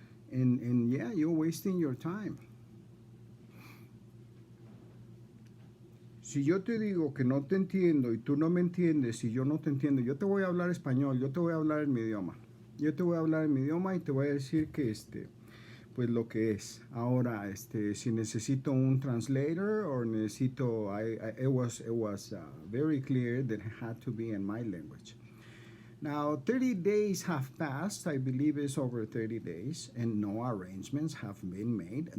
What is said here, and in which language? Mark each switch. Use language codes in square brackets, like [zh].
[en] And yeah, you're wasting your time. [es] Si yo te digo que no te entiendo y tú no me entiendes y yo no te entiendo, yo te voy a hablar español, yo te voy a hablar en mi idioma. Yo te voy a hablar en mi idioma y te voy a decir que pues lo que es. Ahora, si necesito un [en] translator or necesito, it was very clear that it had to be in my language. Now, 30 days have passed. I believe it's over 30 days, and no arrangements have been made.